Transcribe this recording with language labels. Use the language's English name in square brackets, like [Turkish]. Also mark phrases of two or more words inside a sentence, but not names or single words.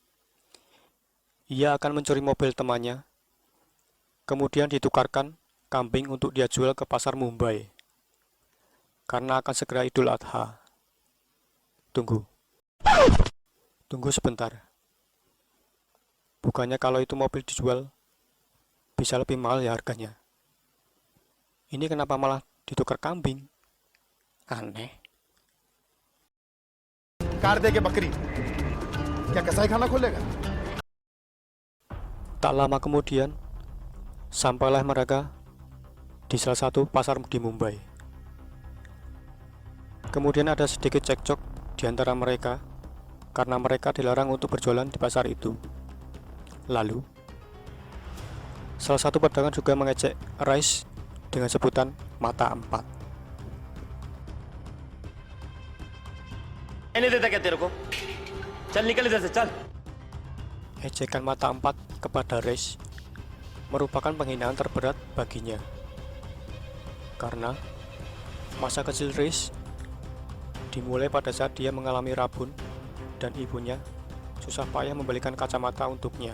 [Indonesian] Ia akan mencuri mobil temannya, kemudian ditukarkan kambing untuk dia jual ke pasar Mumbai, karena akan segera Idul Adha. Tunggu sebentar. Bukannya kalau itu mobil dijual bisa lebih mahal ya harganya? Ini kenapa malah ditukar kambing? Aneh. [Hindi] कार दे के बकरी क्या कसाई खाना खोलेगा? [Indonesian] Tak lama kemudian, sampailah mereka di salah satu pasar di Mumbai. Kemudian ada sedikit cekcok di antara mereka karena mereka dilarang untuk berjualan di pasar itu. Lalu, salah satu pedagang juga mengejek Reis dengan sebutan mata empat. [Hindi] नहीं देता क्या तेरे को? चल निकल इधर से चल. [Indonesian] Ejekan mata empat kepada Reis merupakan penghinaan terberat baginya. Karena masa kecil Reis dimulai pada saat dia mengalami rabun dan ibunya susah payah membelikan kacamata untuknya.